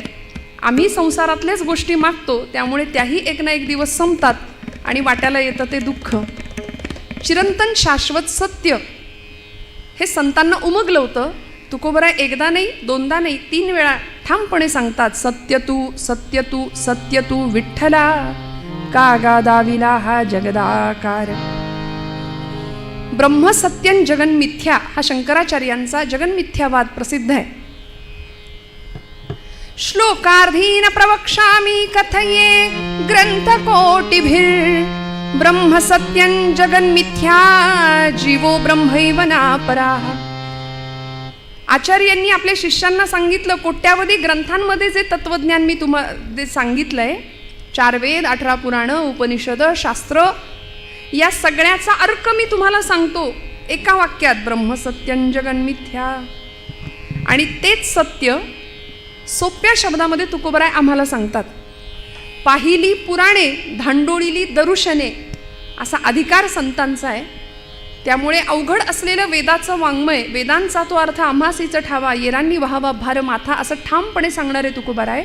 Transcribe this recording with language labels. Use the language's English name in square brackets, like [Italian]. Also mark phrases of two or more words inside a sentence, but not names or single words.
[Marathi] आम्ही संसारातल्याच गोष्टी मागतो, त्यामुळे त्याही एक ना एक दिवस संपतात आणि वाट्याला येतं ते दुःख. चिरंतन शाश्वत सत्य हे संतांना उमगलं होतं. तुकोबराय एकदा नाही, दोनदा नाही, 3 वेळा ठामपणे सांगतात, सत्य तू सत्य तू सत्य तू विठ्ठला, का गादाविला हा जगदाकार. [Sanskrit] ब्रह्म सत्यं जगन मिथ्या [Marathi] हा शंकराचार्यांचा जगन्मिथ्यावाद प्रसिद्ध आहे. [Sanskrit] श्लोकार्धीन प्रवक्ष्यामि कथये ग्रंथकोटिभिर्. ब्रह्म सत्यं जगन्मिथ्या जीवो ब्रह्मैव नापराः. [Marathi] आचार्यांनी आपल्या शिष्यांना सांगितलं, कोट्यावधी ग्रंथांमध्ये जे तत्वज्ञान मी तुम्हाला सांगितलंय, 4 वेद, 18 पुराण, उपनिषद, शास्त्र, या सगळ्याचा अर्क मी तुम्हाला सांगतो एका वाक्यात, [Sanskrit] ब्रह्म सत्यं जगन्मिथ्या. [Marathi] आणि तेच सत्य सोप्या शब्दामध्ये तुकोबराय आम्हाला सांगतात. पाहिली पुराणे, धांडोळीली दरुशने असा अधिकार संतांचा आहे. त्यामुळे अवघड असलेलं वेदाचं वाङ्मय, वेदांचा तो अर्थ आम्हासीच ठावा, येरांनी व्हावा भार माथा, असं ठामपणे सांगणारे तुकोबराय.